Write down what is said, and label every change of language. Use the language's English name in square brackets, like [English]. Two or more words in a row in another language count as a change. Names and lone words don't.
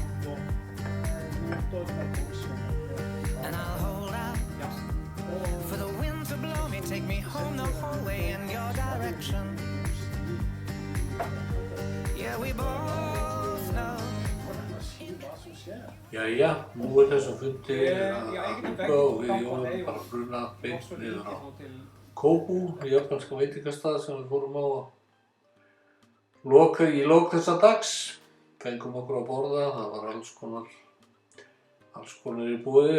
[English] And I'll hold out for the wind to blow me, take me home the whole way in your direction. Yeah, we both know. [Icelandic] Jæja, nú þessum fundi að ljúka og við Jóhann bara bruna beint niður á Kóbú, japanska veitingastað sem við fórum á í lok þessa dags. Fengum okkur að borða, það var alls konar í boði.